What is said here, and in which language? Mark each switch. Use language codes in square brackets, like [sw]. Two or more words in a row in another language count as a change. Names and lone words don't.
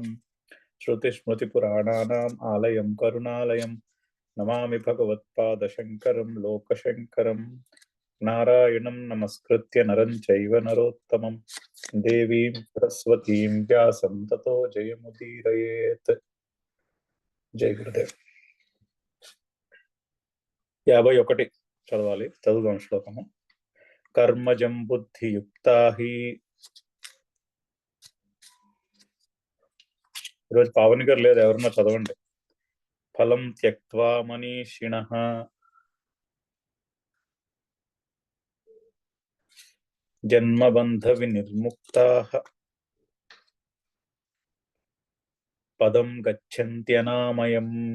[sa] श्रुतिस्मृतिपुराणानाम् आलयं करुणालयं नमामि भगवत्पादशङ्करं लोकशङ्करं। नारायणं नमस्कृत्य नरं चैव नरोत्तमं देवीं सरस्वतीं व्यासं ततो जयमुदीरयेत्। जय गुरुदेव। [te] 51 చదవాలి. చదువుదాం శ్లోకము. [sa] కర్మజం బుద్ధియుక్తా హి. [te] ఈరోజు పావని గారు లేదు, ఎవరన్నా చదవండి. [sa] ఫలం త్యక్త్వా మనీషిణః జన్మబంధ వినిర్ముక్తాః పదం గచ్చంత్యనామయం.